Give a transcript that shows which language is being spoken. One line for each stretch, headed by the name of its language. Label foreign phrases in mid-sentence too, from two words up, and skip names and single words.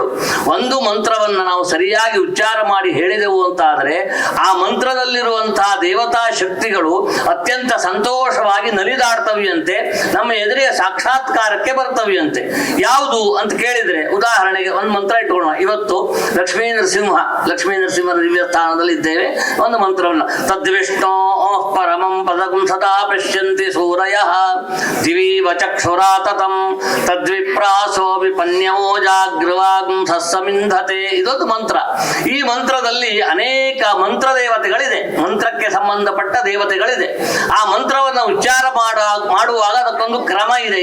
Kannada: ಒಂದು ಮಂತ್ರವನ್ನ ನಾವು ಸರಿಯಾಗಿ ಉಚ್ಚಾರ ಮಾಡಿ ಹೇಳಿದೆವು ಅಂತಾದರೆ ಆ ಮಂತ್ರದಲ್ಲಿರುವಂತಹ ದೇವತಾ ಶಕ್ತಿಗಳು ಅತ್ಯಂತ ಸಂತೋಷವಾಗಿ ನಲಿದಾಡ್ತವಿಯಂತೆ, ನಮ್ಮ ಎದುರಿಗೆ ಸಾಕ್ಷಾತ್ಕಾರಕ್ಕೆ ಬರ್ತವಿಯಂತೆ. ಯಾವುದು ಅಂತ ಕೇಳಿದ್ರೆ ಉದಾಹರಣೆಗೆ ಒಂದು ಮಂತ್ರ ಇಟ್ಕೊಳ್ಳೋಣ. ಇವತ್ತು ಲಕ್ಷ್ಮೀ ನರಸಿಂಹನ ದಿವ್ಯ ಸ್ಥಾನದಲ್ಲಿ ಇದ್ದೇವೆ. ಒಂದು ಮಂತ್ರವನ್ನ
Sanskrit: ತದ್ವಿಷ್ಣೋ ಪರಮಂ ಪದಂ ಸದಾ ಪಶ್ಯಂತಿ ಸೂರಯಃ ದಿವೀವ ಚಕ್ಷುರಾತತಂ ತದ್ವಿಪ್ರಾಸೋ ವಿಪನ್ಯವೋ ಜಾಗೃವಾಗಂ ಸಸ್ಸಮಿಂಧತೆ.
Kannada: ಇದೊಂದು ಮಂತ್ರ. ಈ ಮಂತ್ರದಲ್ಲಿ ಅನೇಕ ಮಂತ್ರ ದೇವತೆಗಳಿದೆ, ಮಂತ್ರಕ್ಕೆ ಸಂಬಂಧಪಟ್ಟ ದೇವತೆಗಳಿದೆ. ಆ ಮಂತ್ರವನ್ನು ಉಚ್ಚಾರ ಮಾಡುವಾಗ ಅದಕ್ಕೊಂದು ಕ್ರಮ ಇದೆ.